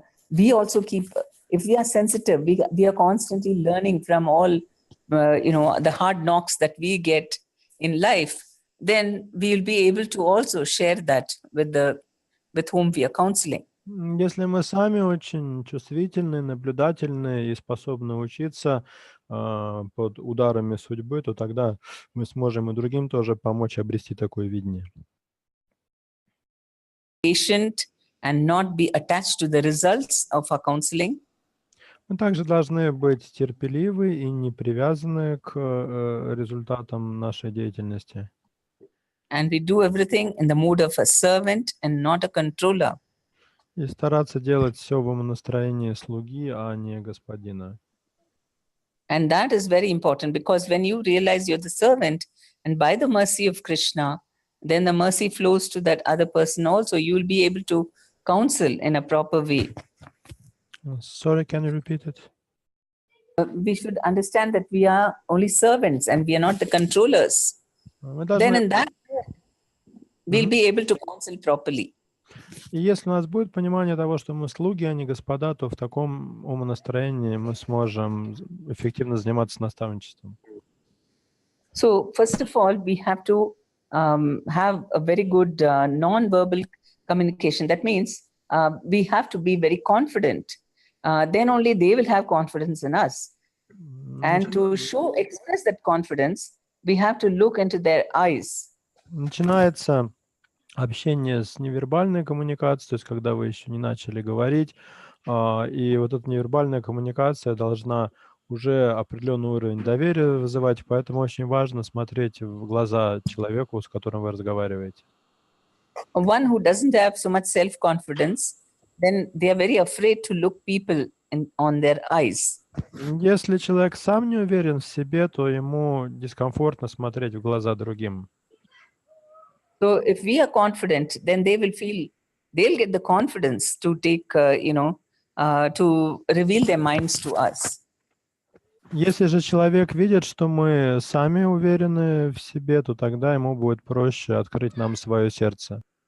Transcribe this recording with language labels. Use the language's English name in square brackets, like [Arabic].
[English] we also keep, if we are sensitive, we are constantly learning from all, the hard knocks that we get in life, then we'll be able to also share that with whom we are counseling. [Russian] Если мы сами очень чувствительны, наблюдательны и способны учиться под ударами судьбы, то тогда мы сможем и другим тоже помочь обрести такое видение. [English] Patient and not be attached to the results of our counseling. [Russian] Мы также должны быть терпеливы и не привязаны к результатам нашей деятельности. [English] And we do everything in the mood of a servant and not a controller. [Russian] И стараться делать все в умонастроении слуги, а не господина. [English] And that is very important, because when you realize you're the servant, and by the mercy of Krishna, then the mercy flows to that other person also. You will be able to counsel in a proper way. Sorry, can you repeat it? We should understand that we are only servants and we are not the controllers. Then in that way, we'll be able to counsel properly. [Russian] И если у нас будет понимание того, что мы слуги, а не господа, то в таком умонастроении мы сможем эффективно заниматься наставничеством. [English] So first of all, we have to have a very good non-verbal communication. That means we have to be very confident. Then only they will have confidence in us. And to express that confidence, we have to look into their eyes. [Russian] Начинается общение с невербальной коммуникацией, то есть когда вы еще не начали говорить, и вот эта невербальная коммуникация должна уже определенный уровень доверия вызывать, поэтому очень важно смотреть в глаза человеку, с которым вы разговариваете. [English] One who doesn't have so much self-confidence, then they are very afraid to look people on their eyes. [Russian] Если человек сам не уверен в себе, то ему дискомфортно смотреть в глаза другим. [English] So if we are confident, then they'll get the confidence to take, to reveal their minds to us. [Russian] Если же человек видит, что мы сами уверены в себе, то тогда ему будет проще открыть нам свое сердце.